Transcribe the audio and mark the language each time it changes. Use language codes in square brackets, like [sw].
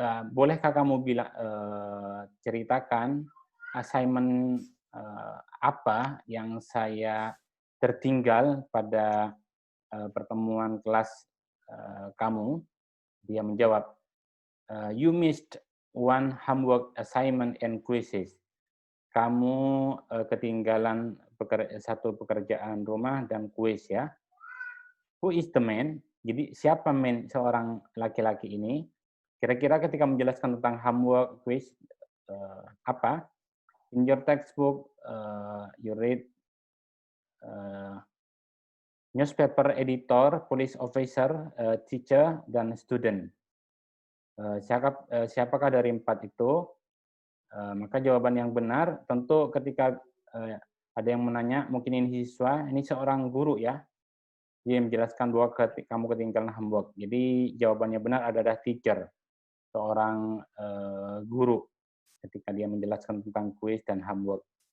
[id] Bolehkah kamu ceritakan assignment apa yang saya tertinggal pada pertemuan kelas kamu? Dia menjawab, [en] you missed one homework assignment and quizzes. [id] Kamu ketinggalan satu pekerjaan rumah dan kuis ya. [en] Who is the man? [id] Jadi siapa man, seorang laki-laki ini? Kira-kira ketika menjelaskan tentang homework, quiz, apa? [en] In your textbook, you read newspaper editor, police officer, teacher, dan student. [id] Siapakah dari 4 itu? Maka jawaban yang benar tentu ketika ada yang menanya, mungkin ini siswa, ini seorang guru ya, dia menjelaskan bahwa kamu ketinggalan homework. Jadi jawabannya benar adalah teacher, seorang guru ketika dia menjelaskan tentang kuis dan homework.